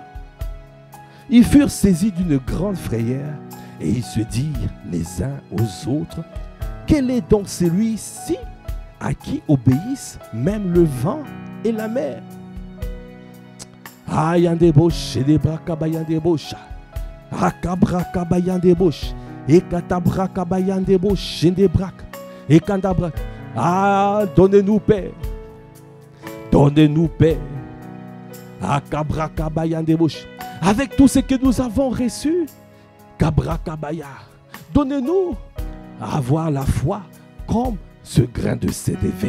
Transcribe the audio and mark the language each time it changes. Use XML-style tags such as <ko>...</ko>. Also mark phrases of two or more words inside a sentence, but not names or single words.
<fr>Ils furent saisis d'une grande frayeur et ils se dirent les uns aux autres: Quel est donc celui-ci à qui obéissent même le vent et la mer? Ayandebosh et des brakabayandebosh. Akabrakabayandebosh. Et katabrakabayandebosh et des brak. Et kandabrak. Ah, donnez-nous paix. Donnez-nous paix. Akabrakabayandebosh. Avec tout ce que nous avons reçu, Kabrakabaya, donnez-nous à avoir la foi comme ce grain de sénévé.</fr>